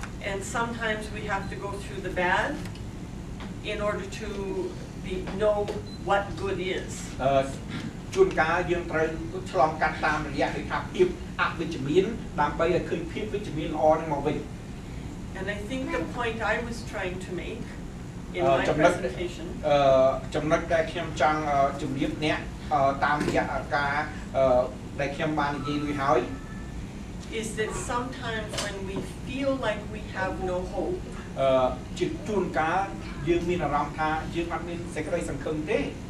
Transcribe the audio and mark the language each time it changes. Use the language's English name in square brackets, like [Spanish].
[English] And sometimes we have to go through the bad in order to know what good is. [Khmer] ជួនកាលយើងត្រូវឆ្លងកាត់តាមរយៈនៃថាភាពអវិជ្ជមានដើម្បីឲ្យឃើញភាពវិជ្ជមានល្អនឹងមកវិញ [English] And I think the point I was trying to make in my presentation [Khmer] ចំណុចដែលខ្ញុំចង់ជម្រាបអ្នកតាមរយៈការដែលខ្ញុំបាននិយាយរួចហើយ [English] is that sometimes when we feel like we have no hope [Khmer] ជាជួនកាលយើងមានអារម្មណ៍ថាយើងអត់មានសេចក្តីសង្ឃឹមទេ